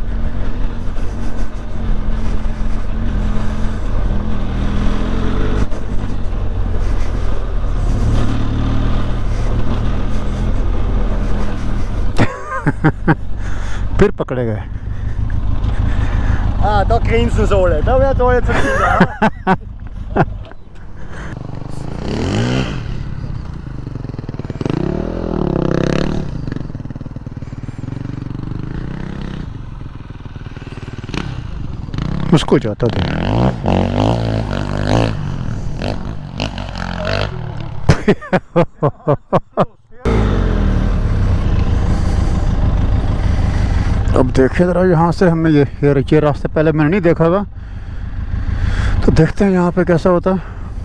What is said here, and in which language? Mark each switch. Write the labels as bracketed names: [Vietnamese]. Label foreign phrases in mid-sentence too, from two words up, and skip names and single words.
[Hindi] फिर पकड़े गए। [German] Ah, da grinsen sie alle. Da wird alle zufrieden. [Hindi] उसको जाता था। अब देखिए ज़रा यहाँ से हमें ये रास्ते पहले मैंने नहीं देखा था, तो देखते हैं यहाँ पे कैसा होता है।